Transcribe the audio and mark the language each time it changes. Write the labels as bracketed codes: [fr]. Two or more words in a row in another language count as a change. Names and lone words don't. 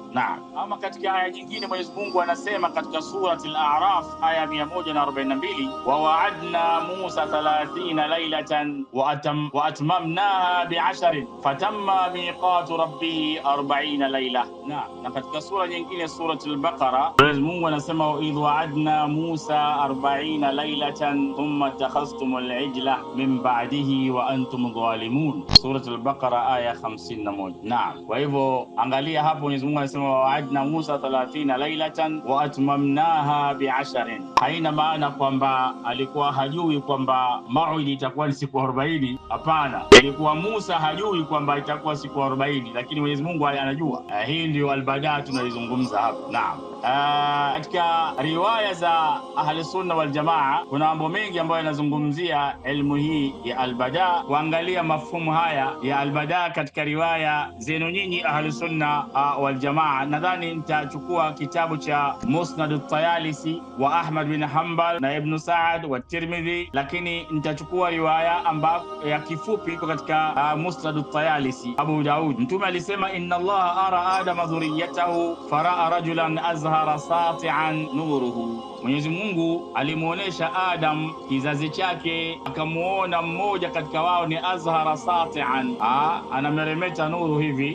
[sw] Naam, ama katika aya nyingine Mwenyezi Mungu anasema katika surati al-A'raf aya 142, [ar] وواعدنا موسى 30 ليلة وأتممناها بعشر فتم ميقات ربه 40 ليلة. [sw] Na katika sura nyingine, surati al-Baqara, Mwenyezi Mungu anasema [ar] وإذ واعدنا موسى 40 ليلة ثم اتخذتم العجل من بعده وأنتم ظالمون, [sw] surati al-Baqara aya 51. Naam, kwa hivyo angalia hapo Mwenyezi Mungu anasema [ar] وواعدنا موسى 30 ليلة وأتممناها بعشر. [sw] Haina maana kwamba alikuwa hajui kwamba mauidi itakuwa ni siku 40. Hapana, ilikuwa Musa hajui kwamba itakuwa siku 40, lakini Mwenyezi Mungu anajua. Hii ndio albadaa tunalizungumza hapo. Naam, katika riwaya za [ar] أهل السنة والجماعة [sw] kuna mambo mengi ambayo yanazungumzia elimu hii ya albadaa. Kuangalia mafhumu haya ya albadaa katika riwaya zenu nyinyi [ar] أهل السنة والجماعة, [sw] nadhani nitachukua kitabu cha Musnad at-Tayalisi wa Ahmad bin Hanbal na Ibn Sa'ad wa Tirmidhi, lakini nitachukua riwaya ambayo ya kifupi iko katika Musnad at-Tayalisi Abu Daud. Mtume alisema [ar] إن الله أرى آدم ذريته فرأى رجلا أزهر ساطعا نوره. [sw] Mwenyezi Mungu alimuonesha Adam kizazi chake, akamuona mmoja katika wao ni [ar] أزهر ساطعا, [sw] anameremeta nuru hivi.